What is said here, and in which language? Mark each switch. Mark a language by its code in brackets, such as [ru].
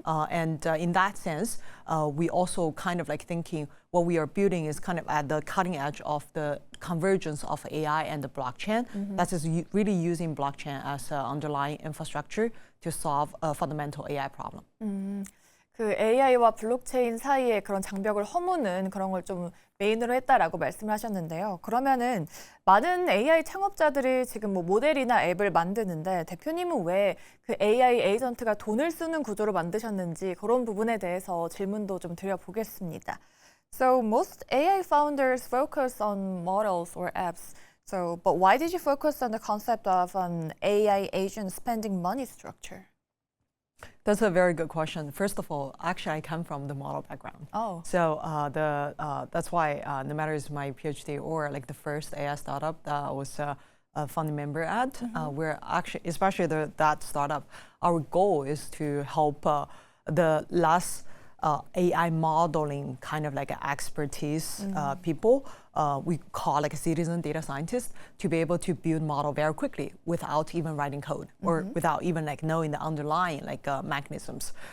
[en] And in that sense, we also kind of like thinking what we are building is kind of at the cutting edge of the convergence of AI and the blockchain. That is really using blockchain as an underlying infrastructure to solve a fundamental AI problem. [ko] 그 AI와 블록체인 사이에 그런 장벽을 허무는 그런 걸 좀 메인으로 했다라고 말씀을 하셨는데요. 그러면은 많은 AI 창업자들이 지금 뭐 모델이나 앱을 만드는데 대표님은 왜 그 AI 에이전트가 돈을 쓰는 구조로 만드셨는지 그런 부분에 대해서 질문도 좀 드려보겠습니다. [en] So most AI founders focus on models or apps. So, but why did you focus on the concept of an AI agent spending money structure? That's a very good question. First of all, actually, I come from the model background. Oh. So that's why no matter it's my PhD or like the first AI startup that I was a founding member at, we're actually, especially that startup, our goal is to help the less AI modeling kind of like expertise people, we call like a citizen data scientist, to be able to build model very quickly without even writing code or without even like knowing the underlying like mechanisms.